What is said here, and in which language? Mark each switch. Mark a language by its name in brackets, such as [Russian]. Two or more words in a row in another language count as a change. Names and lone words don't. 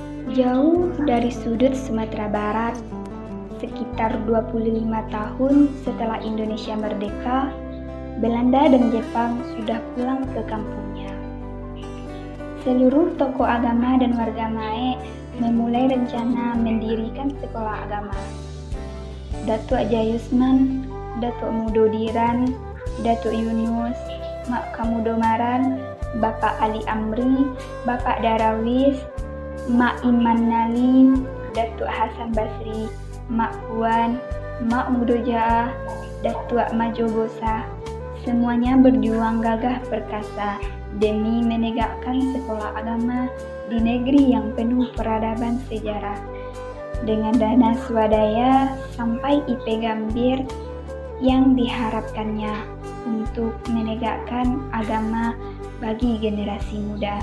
[Indonesian] Jauh dari sudut Sumatera Barat, sekitar 25 tahun setelah Indonesia merdeka, Belanda dan Jepang sudah pulang ke kampungnya. Seluruh tokoh agama dan warga Mae memulai rencana mendirikan sekolah agama. Datuk Jayusman, Datuk Mudo Diran, Datuk Yunus, Mak Kamudo Maran, Bapak Ali Amri, Bapak Darawis, Mak Iman Nali, Datuk Hasan Basri, Mak Puan, Mak Mudo Jaah, Datuk Majo Bosa, semuanya berjuang gagah perkasa demi menegakkan sekolah agama di negeri yang penuh peradaban sejarah. Dengan dana swadaya sampai IP Gambir yang diharapkannya untuk menegakkan agama bagi generasi muda.